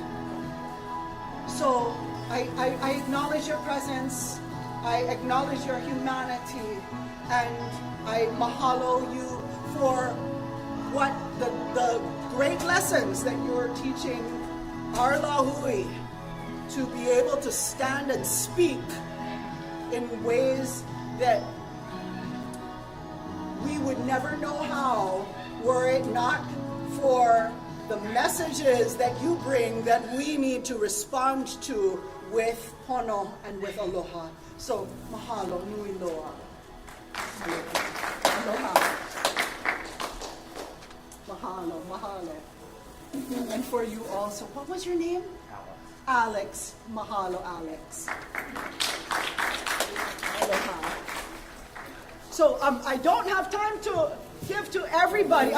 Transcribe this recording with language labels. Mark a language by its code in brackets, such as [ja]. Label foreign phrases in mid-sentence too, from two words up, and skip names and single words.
[en] So I acknowledge your presence, I acknowledge your humanity, and I mahalo you for what the great lessons that you're teaching our Līhue to be able to stand and speak in ways that we would never know how were it not for the messages that you bring that we need to respond to with pono and with aloha. So, mahalo, [haw] nui loa. Aloha. Mahalo, mahalo. [en] And for you also, what was your name? [haw] Alex. Mahalo, Alex. Aloha. [en] So I don't have time to give to everybody.